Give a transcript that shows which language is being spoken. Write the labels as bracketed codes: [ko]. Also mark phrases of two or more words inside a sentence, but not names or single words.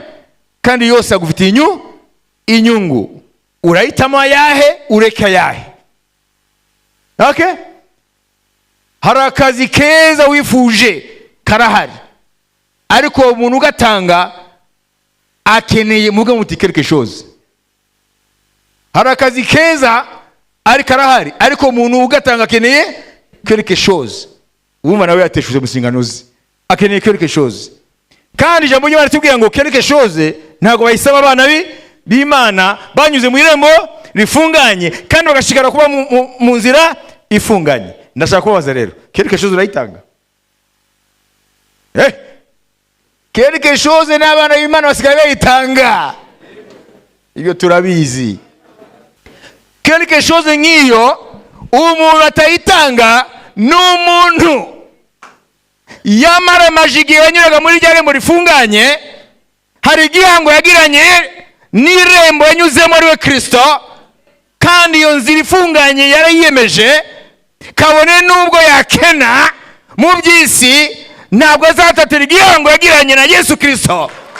[rw] Kandi yose agufitiye inyungu. Urahitamo ayahe, ureka ayahe. Okay? Hari akazi keza wifuje karahari, ariko umuntu ugatanga akeneye muvuga muti [fr] quelque chose. [rw] Hari akazi keza ari karahari, ariko umuntu ugatanga akeneye [fr] quelque chose. [rw] Uwumva nawe yateshuze musingano ze, akeneye [fr] quelque chose. [rw] Kandi ijambo ry'Imana ritubwira ngo [fr] quelque chose [rw] ntago bayisaba abana b'Imana banyuze mu irembo rifunganye kandi bagashikara kuba mu nzira ifunganye. Ndashaka kubaza rero, [fr] quelque chose [rw] urayitanga? [fr] Quelque chose [rw] n'abana b'Imana basigaye bayitanga, ibyo turabizi. [fr] Quelque chose [rw] nk'iyo umuntu atayitanga n'umuntu yamara amajigi yanyuraga muri rya rembo rifunganye, hari igihango yagiranye n'irembo yanyuzemo ari we Kristo, kandi iyo nzira ifunganye yarayiyemeje, kabone nubwo yakena mu by'isi ntabwo azatatira igihango yagiranye na Yesu Kristo.